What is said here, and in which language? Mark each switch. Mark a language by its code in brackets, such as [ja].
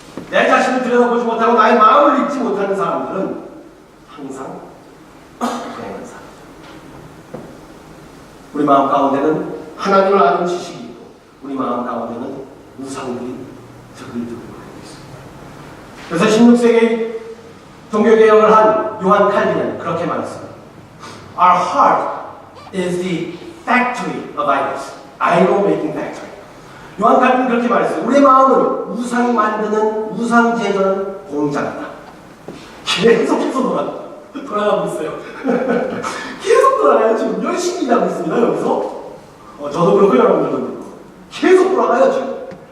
[ko] 내 자신을 들여다보지 못하고 나의 마음을 읽지 못하는 사람들은 항상 불행한 사람. 우리 마음 가운데는 하나님을 아는 지식이 있고, 우리 마음 가운데는 우상들이 드글드글 거리고 있습니다. 그래서 16세기 종교개혁을 한 요한 칼빈은 그렇게 말했습니다. [en] Our heart is the factory of idols. idol making factory. [ko] 요한 칼빈은 그렇게 말했어요. 우리의 마음은 우상 만드는 우상 제조는 공장이다. 계속해서 돌아가고 있어요. 계속 돌아가요. 지금 열심히 일하고 있습니다. 여기서. 저도 그렇고 여러분들도 그렇고. 계속 돌아가요. 지금.